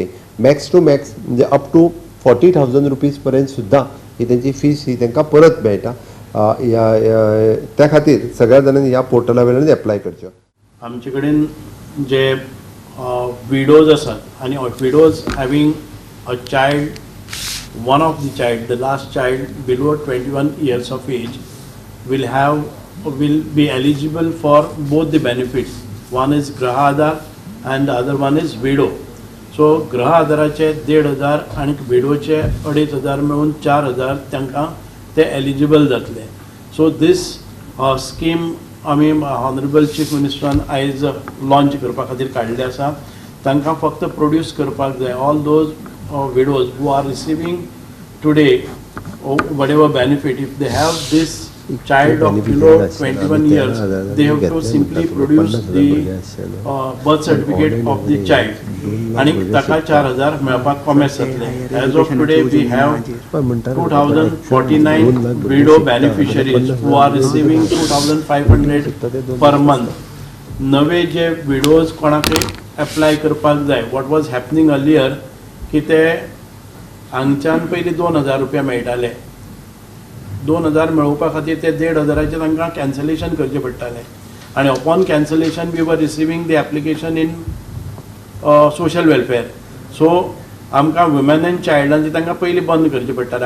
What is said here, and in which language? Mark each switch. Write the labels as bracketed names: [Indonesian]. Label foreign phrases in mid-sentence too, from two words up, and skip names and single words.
[English] max to max [Konkani] म्हणजे [English] up to [Konkani] 40,000 रुपीज पर्यंत सुद्दां ही तेंची फीस ही तांकां परत मेळटा. त्या खातीर सगळ्या जाणांनी ह्या पोर्टला वयल्यान एप्लाय करच्यो. आमचे कडेन जे विडोज आसात आनी [English] widows having a child, one of the child, the last child below 21 years of age will be eligible for both the benefits. One is Graha Aadhar and the other one is widow. [Konkani] So Graha Aadharaचे 1,500 आणि विडोचे 2,500 मेळून 4,000 तांकां ते एलिजिबल जातले. [English] so this scheme [Konkani] आमी [English] Honourable Chief Minister [Konkani] आयज लॉन्च करपा खातीर काडले आसा. तांकां फक्त प्रोड्यूस करपाक जाय. [English] all those widows who are receiving today whatever benefit, if they have this child of below 21 years, they have to simply produce the birth certificate of the child [Konkani] आणि ताका 4,000 मेळपाक कॉमेस जातले. [English] As of today we have 2,049 widow beneficiaries who are receiving 2,500 per month. [Konkani] नवे जे widows कोणाक अप्लाय करपाक जाय, [English] what was happening earlier [Konkani] की ते हांगच्यान पयलीं 2,000 रुपया मेळटाले. 2,000 मेळोवपा खातीर ते 1,500चे तांकां कॅन्सलेशन करचें पडटालें आनी [English] upon cancellation we were receiving the application in social welfare. [Konkani] सो आमकां [English] woman and child [Konkani] तांकां पयलीं बंद करचें पडटालें.